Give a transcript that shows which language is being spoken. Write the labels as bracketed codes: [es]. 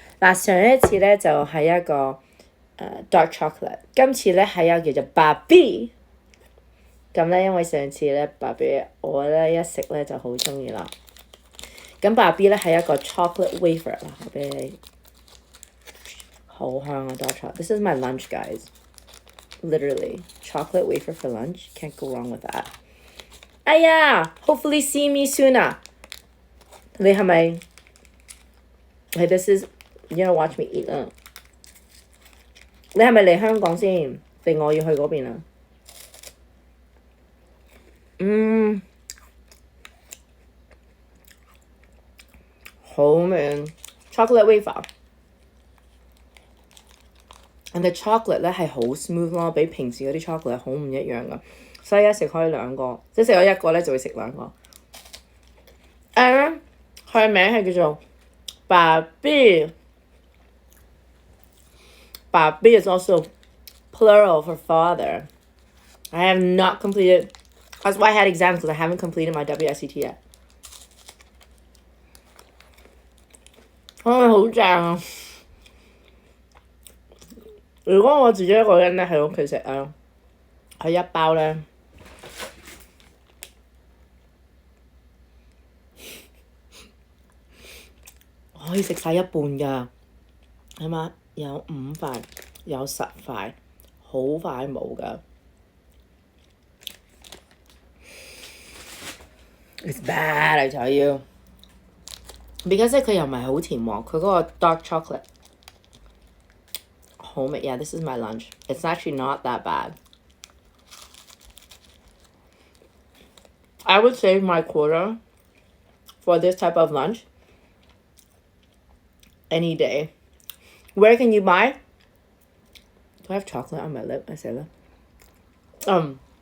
[yue] 嗱上一次咧就係一個dark chocolate， 今次咧係有叫做 Barbie。咁咧因為上次咧 Barbie 我咧一食咧就好中意啦。咁 Barbie 咧係一個 chocolate wafer 啦，我俾你好香啊 dark chocolate。 [en] This is my lunch, guys. Literally, chocolate wafer for lunch. Can't go wrong with that. [yue] 哎呀 [en] hopefully see me soon 啊！ [yue] 你係咪？ [en] Okay, this is you don't watch me eat 啊！ [yue] 你係咪嚟香港先？定我要去嗰邊啊？好味 chocolate wafer。 [en] And the chocolate [yue] 咧係好 smooth 咯，比平時嗰啲 chocolate 好唔一樣噶，所以一食可以兩個，即係食咗一個咧就會食兩個。佢嘅名係叫做 Barbie。 [en] Barbie is also plural for father. I have not completed That's why I had exams because I haven't completed my WSET yet. [yue] 好正啊！如果我自己一個人咧喺屋企食啊，佢一包咧，可以食晒一半㗎，係嘛？有5塊，有10塊，好快冇㗎。 [en] It's bad, I tell you. Because [yue] 佢又唔係好甜喎，佢嗰個 dark chocolate 好味。 [en] Yeah, this is my lunch. It's actually not that bad. I would save my quarter for this type of lunch any day. Where can you buy? Do I have chocolate on my lip? I said that.